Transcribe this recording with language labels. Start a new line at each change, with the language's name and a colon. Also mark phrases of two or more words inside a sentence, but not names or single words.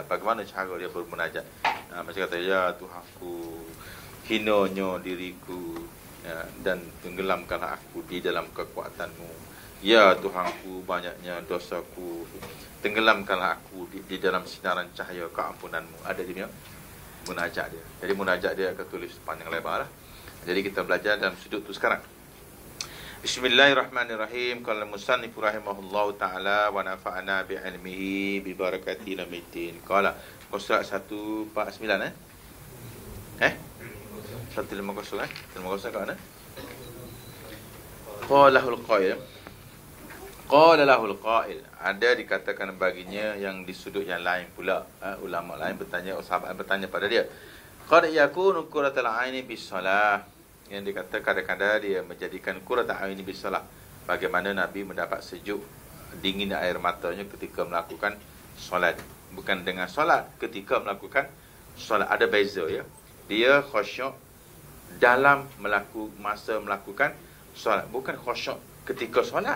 Malay: Bagaimana cara dia bermunajat? Macam kata, ya Tuhanku, hinanya diriku, ya, dan tenggelamkanlah aku di dalam kekuatanmu. Ya Tuhanku, banyaknya dosaku, tenggelamkanlah aku di dalam sinaran cahaya keampunanmu. Ada dia punya munajat dia. Jadi munajat dia akan tulis panjang lebar lah. Jadi kita belajar dalam sudut tu sekarang.
Arabic: بسم الله الرحمن الرحيم. قال مصنف رحمه الله تعالى ونفعنا بعلمه ببركة لامتين.
Malay: Qala surat 149 150 150 kat mana?
Arabic: قال له القائل.
Malay: Ada dikatakan baginya yang di sudut yang lain pula. Ulama lain bertanya, sahabat bertanya pada dia.
Arabic: قد يكون قرة العين بالصلاة.
Malay: Yang dikata kadang-kadang dia menjadikan
Arabic: قرة العين بالصلاة.
Malay: Bagaimana Nabi mendapat sejuk dingin air matanya ketika melakukan solat. Bukan dengan solat, ketika melakukan solat. Ada beza ya. Dia khusyuk dalam masa melakukan solat, bukan khusyuk ketika solat.